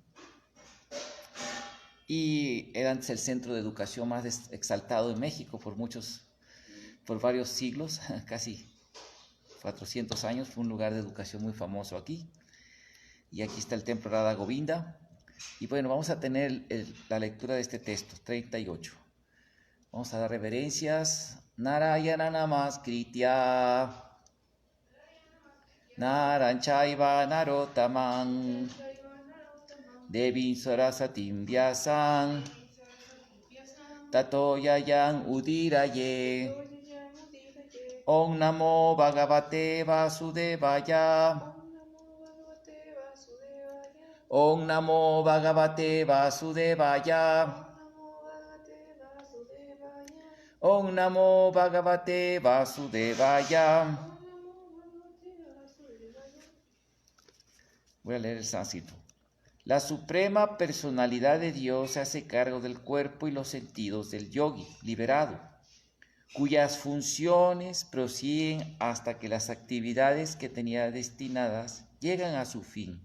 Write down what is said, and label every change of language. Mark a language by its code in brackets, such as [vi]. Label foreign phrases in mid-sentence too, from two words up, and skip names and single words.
[es] Y era antes el centro de educación más exaltado de México por varios siglos, casi 400 años. Fue un lugar de educación muy famoso aquí. Y aquí está el templo Radha Govinda. Y bueno, vamos a tener la lectura de este texto, 38. Vamos a dar reverencias. [sa] नारायणं नमस्कृत्य नरं चैव नरोत्तमम् देवीं सरस्वतीं व्यासं ततो जयमुदीरयेत्. ॐ नमो भगवते वासुदेवाय. ॐ नमो भगवते वासुदेवाय. ॐ नमो भगवते वासुदेवाय. [es] Voy a leer el sánscrito. La suprema personalidad de Dios se hace cargo del cuerpo y los sentidos del yogi liberado, cuyas funciones prosiguen hasta que las actividades que tenía destinadas llegan a su fin.